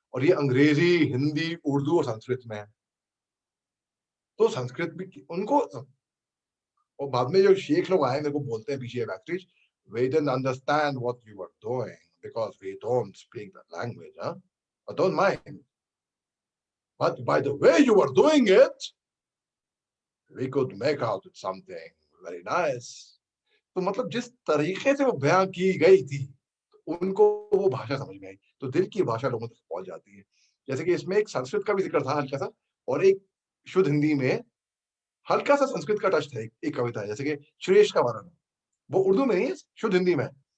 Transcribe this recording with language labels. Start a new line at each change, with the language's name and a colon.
Hindi: और ये अंग्रेजी, हिंदी, उर्दू और संस्कृत में है। तो संस्कृत भी उनको, और बाद में जो शेख लोग आए मेरे को बोलते हैं पीछे backstage,
English: we didn't understand what you were doing because we don't speak the language, huh? But don't mind. But by the way you were doing it, we could make out something very nice.
Hindi: तो मतलब जिस तरीके से वो बयां की गई थी, उनको वो भाषा समझ में आई। तो दिल की भाषा लोगों तक पहुंच जाती है। जैसे कि इसमें एक संस्कृत का भी जिक्र था हल्का सा, और एक शुद्ध हिंदी में हल्का सा संस्कृत का टच था। एक कविता है, जैसे कि श्रेष्ठ का वर्णन, वो उर्दू में नहीं है, शुद्ध हिंदी में।